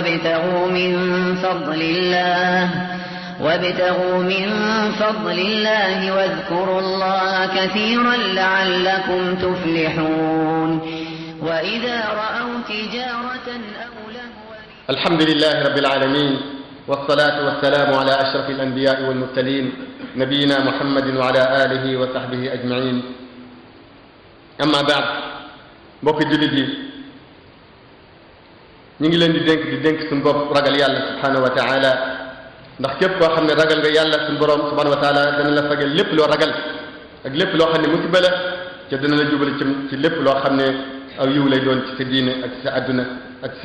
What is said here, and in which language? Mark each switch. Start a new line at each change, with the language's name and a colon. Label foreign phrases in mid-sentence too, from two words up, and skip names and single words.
Arabic: وابتغوا من فضل الله واذكروا الله كثيرا لعلكم تفلحون وإذا رأوا تجارة أو لهوا الحمد لله رب العالمين والصلاة والسلام على أشرف الأنبياء والمرسلين نبينا محمد وعلى آله وصحبه أجمعين أما بعد
Wolof: mbokk jullit yi ñu ngi leen di dénk suñu bopp ragal yàlla
Arabic: سبحانه وتعالى
Wolof: ndax képp koo xam ne ragal nga yàlla suñu borom
Arabic: سبحانه وتعالى
Wolof: dana la fagal lépp loo ragal ak lépp loo xam ne musiba la te dana la jubal ci lépp loo xam ne aw yiw lay doon ci sa diine ak ci sa adduna ak ci sa